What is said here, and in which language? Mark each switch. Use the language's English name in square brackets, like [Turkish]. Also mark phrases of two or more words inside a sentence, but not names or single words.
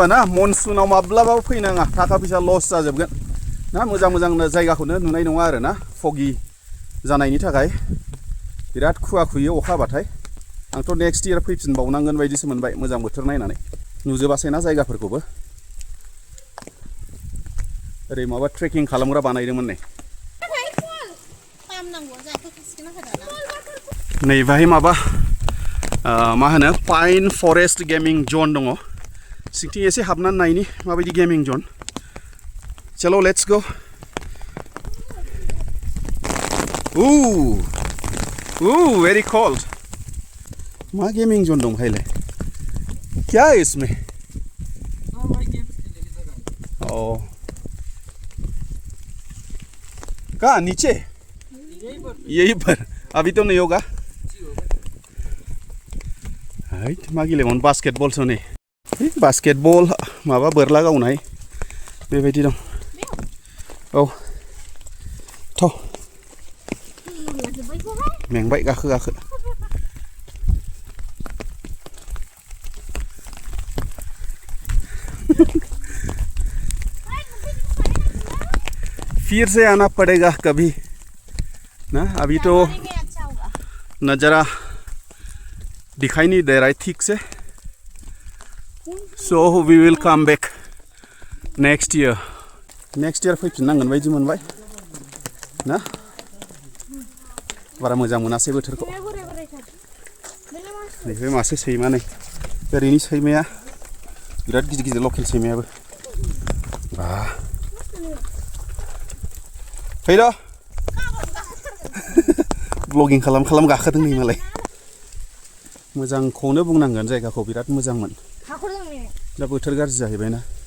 [Bodo] ना मनसुनाव माब्लाबाबो फैनाङा थाखा फैसा लस जाजोबगोन ना मोजां जायगाखौनो नुनाय नङा आरो ना foggy जानायनि थाखाय बिराद खुवा खुयो अखा हाबाथाय आंथ' [English] next year [Bodo] फैफिनबावनांगोन बायदिसो मोनबाय मोजां बोथोर नायनानै नुजोबासैना जायगाफोरखौबो ओरै माबा ट्रेकिं खालामग्रा बानायदोंमोन नै बाहाय माबा मा होनो [English] pine forest gaming zone [Bodo] दङ सिंथिं एसे हाबनानै नायनि माबायदि [English] gaming zone [Bodo] चलो [English] let's go very cold [Bodo] मा [English] gaming zone [Bodo] दं [Hindi] भाईले क्या है इसमें कहाँ नीचे यही पर अभी तो नहीं होगा [Bodo] मा गेलेमोन बास्केटबल सो नै बास्केटबल माबा बोरला गावनाय बेबायदि दं औ थ' मेंबाय गाखो [Hindi] फिर से आना पड़ेगा कभी ना अभी तो नज़ारा दिखाई नहीं दे रहा है ठीक से [English] so we will come back next year [Bodo] फैफिननांगोन बायदि मोनबाय ना बारा मोजां मोनासै बोथोरखौ नैबे मासे सैमा नै ओरैनि सैमाया बिराद गिदिर लकेल सैमायाबो फैद' ब्लगिं खालाम गाखोदों नै मालाय मोजांखौनो बुंनांगोन जायगाखौ बिराद मोजांमोन दा बोथोर गाज्रि जाहैबायना